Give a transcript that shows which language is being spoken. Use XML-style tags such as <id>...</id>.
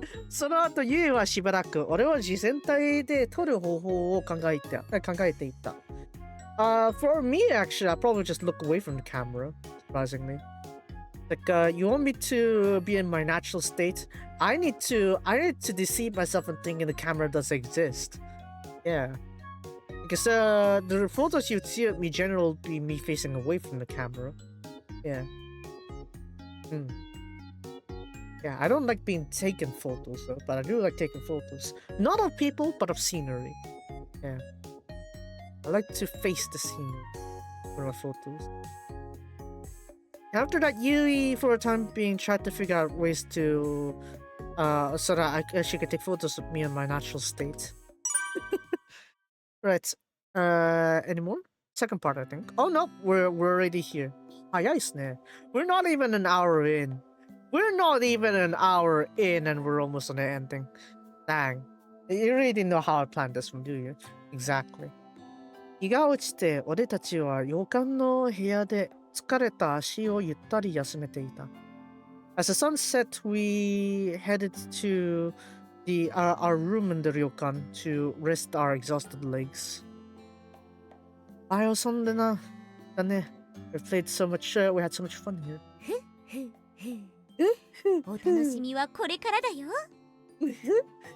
<ja>その後、ユイはしばらく俺を自然体で撮る方法を考えていた。</ja> <en>For me, actually, I probably just look away from the camera, surprisingly. Like, you want me to be in my natural state? I need to deceive myself and thinking the camera does exist. Yeah. Because the photos you'd see of me generally be me facing away from the camera. Yeah. Yeah, I don't like being taken photos though, but I do like taking photos. Not of people, but of scenery. Yeah. I like to face the scenery for my photos. After that, Yui, for a time being, tried to figure out ways to, so that she could take photos of me in my natural state. Right. Any more? Second part, I think. Oh no, we're already here. We're not even an hour in. We're not even an hour in and we're almost on the ending. Dang. You really didn't know how I planned this one, do you? Exactly.</en> <ja>日が落ちて、俺たちは洋館の部屋で疲れた足をゆったり休めていた。</ja> <en>As the sun set, we headed to our room in the ryokan to rest our exhausted legs.</en> <ja>あれ遊んでな。だね。</ja> <en>We played so much, we had so much fun here.</en> <ja>お楽しみはこれからだよ。</ja>